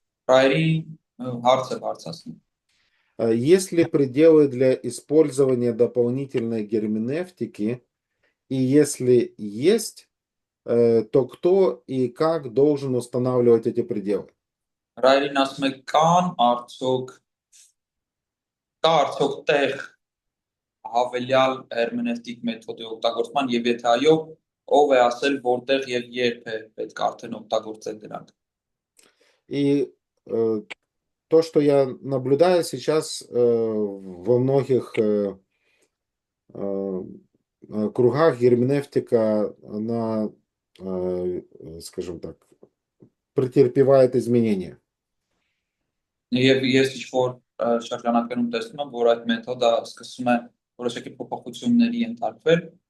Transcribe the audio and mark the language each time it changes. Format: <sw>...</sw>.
<hy>Ռայրի հարցը բարձրացնում։</hy> <ru>Есть ли пределы для использования дополнительной герменевтики, и если есть, то кто и как должен устанавливать эти пределы?</ru> <hy>Ռայրին ասում է կա արդյոք տեղ հավելյալ հերմենևտիկ մեթոդի օգտագործման եւ եթե այո, ով է ասել որտեղ եւ երբ է պետք արդեն օգտագործել дրանք։</hy> <ru>И то, что я наблюдаю сейчас во многих кругах, герменевтика, она, скажем так, претерпевает изменения.</ru> <hy>Եվ ես ինչ-որ շրջանակներում տեսնում եմ, որ այդ մեթոդը սկսում է որոշակի փոփոխությունների ենթարկվել։</hy>